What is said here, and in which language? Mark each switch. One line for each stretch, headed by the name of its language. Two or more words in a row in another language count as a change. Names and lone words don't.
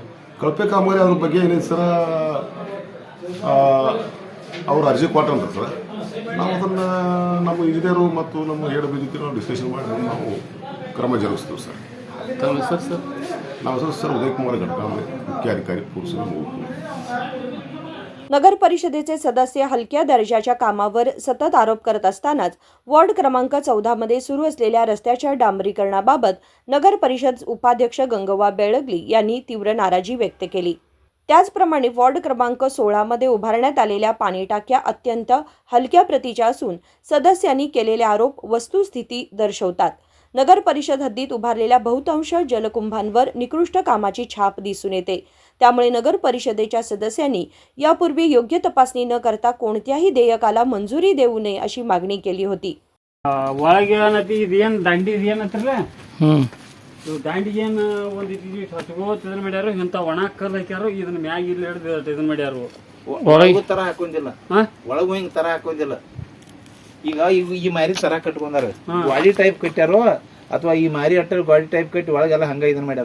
Kannada: ಕಳಪೆ ಕಾಮಗಾರಿ ಅದ್ರ ಬಗ್ಗೆ ಏನಿದೆ ಸರ್, ಅವ್ರು ಅರ್ಜಿ ಕೊಟ್ಟಂತ ಸರ್, ನಾವು ಅದನ್ನು ನಮ್ಮ ಇಂಜಿನಿಯರು ಮತ್ತು ನಮ್ಮ ಹೆಡ್ ಜೊತೆ ನಾವು ಡಿಸ್ಕಷನ್ ಮಾಡಿ ನಾವು ಕ್ರಮ ಜರುಗಿಸ್ತೀವಿ ಸರ್. ತಮ್ಮ ಹೆಸರು ಸರ್? ನಮ್ಮ ಹೆಸರು ಸರ್ ಉದಯಕುಮಾರ್ ಗಡ್ಕಾಂಬೆ,
Marathi: मुख्याधिकारी पुरुष. नगर परिषदेचे सदस्य हलक्या दर्जाच्या कामावर सतत आरोप करत असतानाच वॉर्ड क्रमांक 14 मध्ये सुरू असलेल्या रस्त्याच्या डांबरीकरणाबाबत नगर परिषद उपाध्यक्ष गंगव्वा बेळगली यांनी तीव्र नाराजी व्यक्त केली. त्याचप्रमाणे वॉर्ड क्रमांक 16 मध्ये उभारण्यात आलेल्या पाणी टाक्या अत्यंत हलक्या प्रतीच्या असून सदस्यांनी केलेले आरोप वस्तुस्थिती दर्शवतात. नगर परिषद हद्दीत उभारलेल्या बहुतांश जलकुंभांवर निकृष्ट कामाची छाप दिसून येते. त्यामुळे नगर परिषदेच्या सदस्यांनी यापूर्वी योग्य तपासणी न करता कोणत्याही देयकाला मंजुरी देऊ नये अशी मागणी केली होती.
Kannada: ಒಳಗೆ ಏನತಿ ಇದೇನು ದಂಡಿ ಏನತ್ರಲ್ಲ ದಾಂಡಿಗೆ ಏನು ಒಂದು ಹಚ್ಕೋತ ಇದನ್ನ ಮಾಡ್ಯಾರು. ಇಂಥ ಒಣ ಕಲ್ಲು ಹಾಕ್ಯಾರು, ಇದನ್ನ ಮ್ಯಾಗ ಇಲ್ಲಿ ಹಿಡಿದು ಇದನ್ನ ಮಾಡ್ಯಾರು. ಒಳಗೂ ತರ ಹಾಕೊಂಡಿಲ್ಲ, ಒಳಗೂ ಹಿಂಗ್ ತರ ಹಾಕೊಂಡಿಲ್ಲ. ಈಗ ಈ ಮಾರಿ ತರ ಕಟ್ಕೊಂಡಾರ, ಗಾಡಿ ಟೈಪ್ ಕಟ್ಟ್ಯಾರೋ ಅಥವಾ ಈ ಮಾರಿ ಅಟ್ಟ ಗಾಡಿ ಟೈಪ್ ಕಟ್ಟಿ ಒಳಗೆಲ್ಲ ಹಂಗ ಇದನ್ನ ಮಾಡ್ಯಾರು.